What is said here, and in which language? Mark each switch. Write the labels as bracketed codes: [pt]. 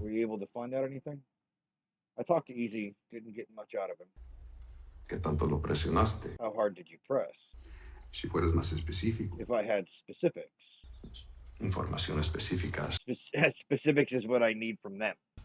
[en] Were you able to find out anything? I talked to Easy, didn't get much out of him. [es] ¿Qué tanto lo presionaste? [en] How hard did you press? [es] Si fueras más específico. [en] If I had specifics. [es] Información específicas. [en] Specifics is what I need from them.